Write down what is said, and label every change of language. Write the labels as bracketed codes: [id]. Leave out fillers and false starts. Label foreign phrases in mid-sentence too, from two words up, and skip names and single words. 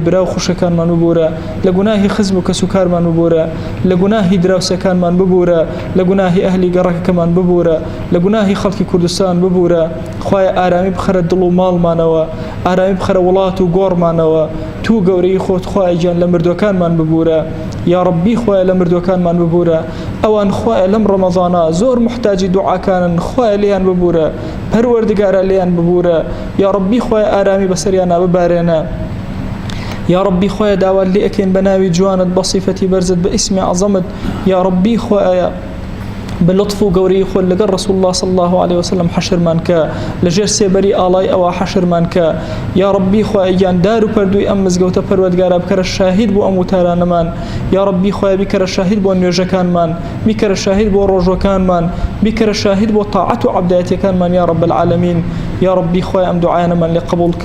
[ckb] برا و خوشەکانمان ببورە لە گوناهی خزم و کەس و کارمان ببورە لە گوناهی دراوسەکانمان ببورە لە گوناهی ئەهلی گەڕەکەمان ببورە لە گوناهی خەڵکی کوردستان ببورە خوای ئارامی بخەرە دڵ و ماڵمانەوە ئارامی بخەرە وڵات و گۆڕمانەوە تو گەورەی خۆت خوای گیان لە مردوەکانمان ببورە [ar] یا ربی [ckb] خوای لە مردوەکانمان ببورە ئەوان خوای لەم ڕەمەزانە زۆر محتاجی دوعاکانن خوای لێیان ببورە پەروەردگارە لێیان ببورە [ar] یا ربی [ckb] خوای ئارامی بەسەریان ببارێنە [ar] یا ربی [ckb] خوای داوات لێ ئەکەین بە ناوی جوانت بە صیفەتی بەرزت بە ئیسمی عەزەمت [ar] یا ربی [ckb] خوای بلطف و گەورەی خۆت لەگەڵ [ar] رسول الله صلی الله عليه وسلم [ckb] حەشرمان کە لەژێر سێبەری ئاڵای ئەوە حەشرمان کە [ar] یا ربی [ckb] خوای گیان دار و پەردووی ئەم مزگەوتە پەروەردگارە بکەرە شاهید بۆ ئەم وتارانەمان [ar] یا ربی [ckb] خوای بیکەرە شاهید بۆ نوێژەکانمان بیکەرە شاهید بۆ ڕۆژەکانمان بیکەرە شاهید بۆ تاعەت و عەبدایەتیەکانمان [ar] یا رب العالمین یا ربی [ckb] خوای ئەم دوعایانەمان لێ قبول کە